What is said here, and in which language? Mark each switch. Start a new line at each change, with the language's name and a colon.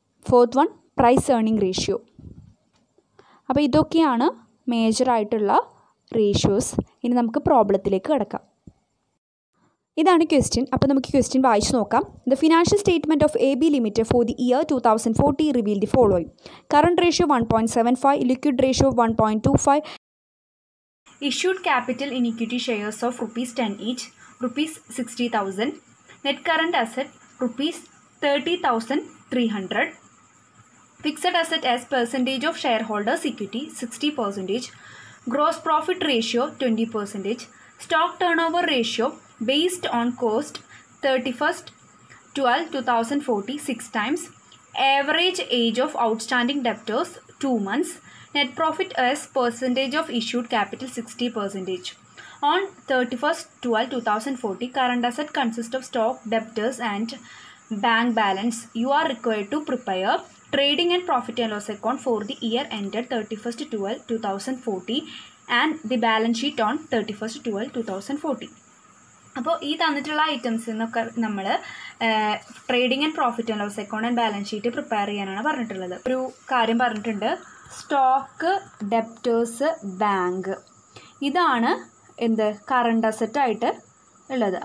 Malayalam: Fourth one price earning ratio. അപ്പോൾ ഇതൊക്കെയാണ് മേജറായിട്ടുള്ള ratios. ഇനി നമുക്ക് പ്രോബ്ലത്തിലേക്ക് കിടക്കാം. ഇതാണ് ക്വസ്റ്റ്യൻ. അപ്പോൾ നമുക്ക് ക്വസ്റ്റ്യൻ വായിച്ചു നോക്കാം.
English: The financial statement of AB limited for the year 2040 reveal the following. Current ratio 1.75, liquid ratio 1.25, issued capital in equity shares of rupees 10 each, rupees 60,000, net current asset rupees 30,300, fixed asset as percentage of shareholders equity 60%, gross profit ratio 20%, stock turnover ratio based on cost 31st 12/2040 6 times, average age of outstanding debtors 2 months, net profit as percentage of issued capital 60%. On 31st 12/2040, current asset consists of stock, debtors and bank balance. You are required to prepare trading and profit and loss account for the year ended 31st 12/2040 and the balance sheet on 31st 12/2040.
Malayalam: അപ്പോൾ ഈ തന്നിട്ടുള്ള items എന്നൊക്കെ നമ്മൾ trading and profit and loss account and balance sheet prepare ചെയ്യാനാണ് പറഞ്ഞിട്ടുള്ളത്. ഒരു കാര്യം പറഞ്ഞിട്ടുണ്ട്, സ്റ്റോക്ക്, ഡെപ്റ്റേഴ്സ്, ബാങ്ക്, ഇതാണ് എന്ത് കറണ്ട് അസറ്റായിട്ട് ഉള്ളത്.